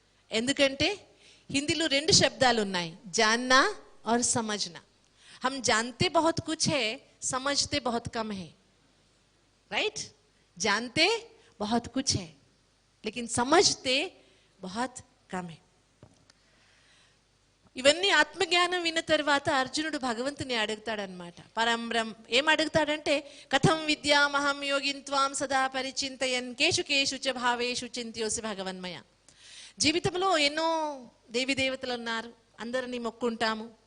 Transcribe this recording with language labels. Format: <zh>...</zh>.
<te>ఎందుకంటే హిందీలో 2 శబ్దాలు ఉన్నాయి,</te> <hi>జాన్నా और समझना. हम जानते बहुत कुछ है, समझते बहुत कम है. राइट? जानते बहुत कुछ है लेकिन समझते बहुत कम है.</hi> <te>ఇవన్నీ ఆత్మజ్ఞానం విన్న తర్వాత అర్జునుడు భగవంతుని అడుగుతాడనమాట. పరంబ్రం ఏం అడుగుతాడంటే,</te> <sa>కథం విద్యామహం యోగిన్త్వాం సదా పరిచింతయన్ కేషు కేషు చ భావేషు చింత్యోసి భగవన్మయ.</sa> <te>జీవితంలో ఎన్నో దేవి దేవతలు ఉన్నారు, అందరినీ మొక్కుంటాము.</te>